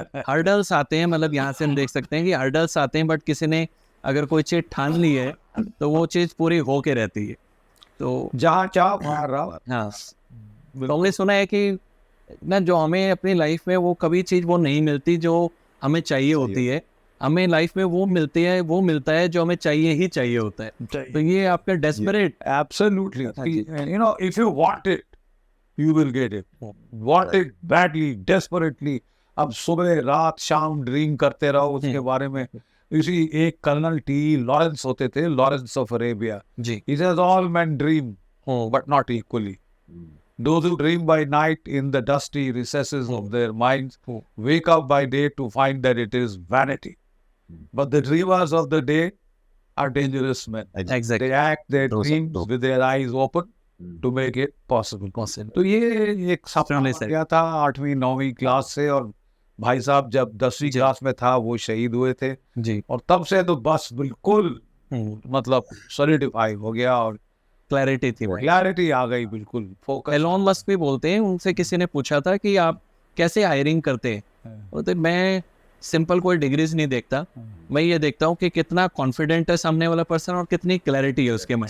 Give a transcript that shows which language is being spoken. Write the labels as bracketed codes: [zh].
[hi] Hurdles आते हैं, मतलब यहाँ से हम देख सकते हैं कि हर्डल्स आते हैं, बट किसी ने अगर कोई चीज ठान ली है तो वो चीज पूरी होके रहती है। तो जहाँ चाह वहाँ रहा। हाँ, तो हमने सुना है कि ना जो हमें अपनी लाइफ में वो कभी चीज वो नहीं मिलती जो हमें चाहिए होती है। हमें लाइफ में वो मिलता है जो हमें चाहिए ही चाहिए होता है। तो ये आपका desperate [en] Absolutely. You know, if you want it, you will get it. Want it badly, desperately. [hi] अब सुबह रात शाम ड्रीम करते रहो उसके बारे में। इसी एक कर्नल टी लॉरेंस होते थे, Lawrence of Arabia. Ji. [en] He says all men dream, but not equally. Those who dream by night in the dusty recesses of their minds wake up by day to find that it is vanity. But the dreamers of the day are dangerous men. Exactly. They act their dreams with their eyes open to make it possible. [hi] तो ये एक सपना sir. गया था 8वीं 9वीं class से, और भाई साहब जब 10वीं क्लास में था वो शहीद हुए थे। जी। और तब से तो बस बिल्कुल मतलब सॉलिडिफाई हो गया और क्लैरिटी थी भाई। क्लैरिटी आ गई, बिल्कुल फोकस। एलोन मस्क भी बोलते हैं, उनसे किसी ने पूछा था कि आप कैसे हायरिंग करते हैं, बोलते मैं सिंपल कोई डिग्रीज नहीं देखता, मैं ये देखता हूँ कि कितना कॉन्फिडेंट है सामने वाला पर्सन और कितनी क्लैरिटी है उसके में।